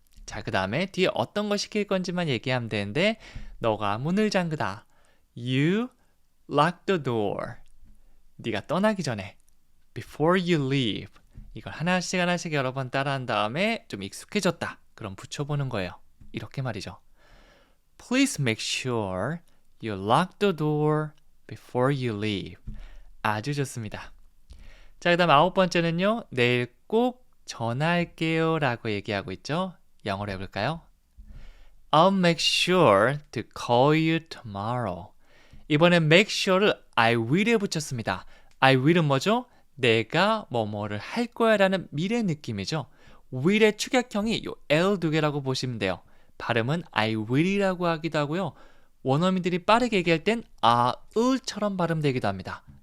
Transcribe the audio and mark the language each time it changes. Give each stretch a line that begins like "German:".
Korean: 자, 그 다음에 뒤에 어떤 거 시킬 건지만 얘기하면 되는데 너가 문을 잠그다.
English: You lock the door.
Korean: 네가 떠나기 전에
English: before you leave.
Korean: 이걸 하나씩 여러 번 따라한 다음에 좀 익숙해졌다. 그럼 붙여보는 거예요. 이렇게 말이죠.
English: Please make sure you lock the door before you leave.
Korean: 아주 좋습니다. 자, 그 다음 9번째는요. 내일 꼭 전화할게요 라고 얘기하고 있죠. 영어로 해볼까요?
English: I'll make sure to call you tomorrow.
Korean: 이번엔 make sure를 I will에 붙였습니다. I will은 뭐죠? 내가 뭐뭐를 할 거야 라는 미래 느낌이죠. will의 축약형이 요 L 두 개라고 보시면 돼요. 발음은 I will이라고 하기도 하고요. 원어민들이 빠르게 얘기할 땐 I'll처럼 발음되기도 합니다.